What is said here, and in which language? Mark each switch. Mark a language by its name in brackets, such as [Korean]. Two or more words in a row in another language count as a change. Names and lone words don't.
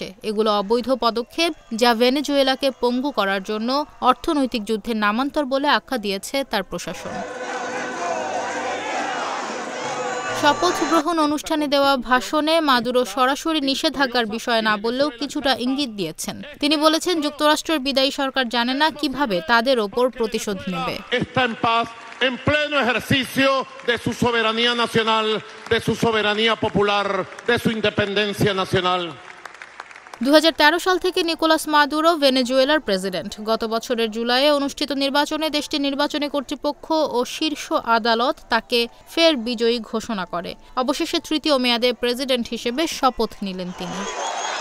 [Bangla] এগুলো অবৈধ পদক্ষেপ, যা ভেনেজুয়েলাকে পঙ্গু করার জন্য অর্থনৈতিক যুদ্ধের নামান্তর বলে আখ্যা দিয়েছে তার প্রশাসন। শপথ গ্রহণ অনুষ্ঠানে দেওয়া ভাষণে মাদুরো সরাসরি নিষেধাজ্ঞার বিষয়ে না বললেও কিছুটা ইঙ্গিত দিয়েছেন। তিনি বলেছেন, যুক্তরাষ্ট্রের বিদায়ী সরকার জানে না কিভাবে তাদের ওপর প্রতিশোধ নেবে। [Spanish] En pleno ejercicio de su soberanía nacional, de su soberanía popular, de su independencia nacional. [Bangla] ২০১৩ সাল থেকে নিকোলাস মাদুরো ভেনেজুয়েলার প্রেসিডেন্ট। গত বছরের জুলাইয়ে অনুষ্ঠিত নির্বাচনে দেশটির নির্বাচনী কর্তৃপক্ষ ও শীর্ষ আদালত তাকে ফের বিজয়ী ঘোষণা করে। অবশেষে তৃতীয় মেয়াদে প্রেসিডেন্ট হিসেবে শপথ নিলেন তিনি।